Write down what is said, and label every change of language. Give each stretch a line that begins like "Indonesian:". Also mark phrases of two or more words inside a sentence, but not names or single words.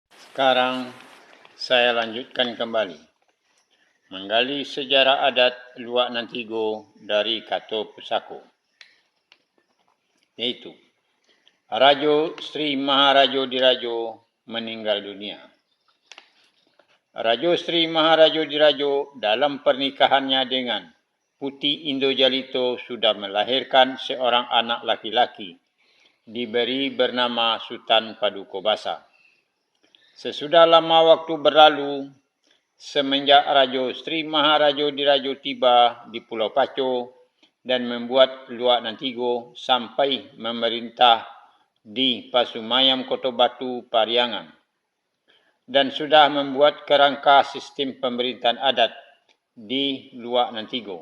Indonesian: Sekarang saya lanjutkan kembali menggali sejarah adat Luak Nantigo dari Kato Pusako, yaitu Rajo Sri Maharajo Dirajo meninggal dunia. Rajo Sri Maharajo Dirajo dalam pernikahannya dengan Putih Indojalito sudah melahirkan seorang anak laki-laki diberi bernama Sultan Padukobasa. Sesudah lama waktu berlalu, semenjak Rajo Sri Maharajo Dirajo tiba di Pulau Paco dan membuat Luak Nantigo sampai memerintah di Pasumayam Kota Batu, Pariangan, dan sudah membuat kerangka sistem pemerintahan adat di Luak Nantigo.